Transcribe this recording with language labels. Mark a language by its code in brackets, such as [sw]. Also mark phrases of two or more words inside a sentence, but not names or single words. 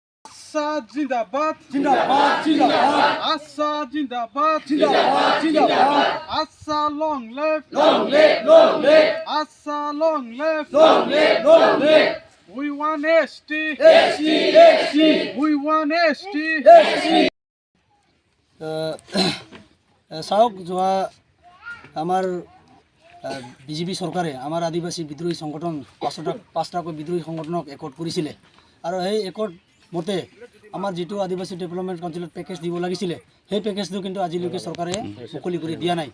[hi] आशा जिंदाबाद जिंदाबाद जिंदाबाद आशा जिंदाबाद जिंदाबाद जिंदाबाद [en] आशा long live long live आशा long live long live we want ST ST we want ST [as] চাওক যোৱা আমাৰ বিজেপি চৰকাৰে আমাৰ আদিবাসী বিদ্ৰোহী সংগঠন পাঁচটাকৈ বিদ্ৰোহী সংগঠনক একত কৰিছিলে আৰু সেই একত মতে আমাৰ যিটো আদিবাসী [en] Development Council [as] পেকেজ দিব লাগিছিলে সেই পেকেজটো কিন্তু আজিলৈকে চৰকাৰে মুকলি কৰি দিয়া নাই।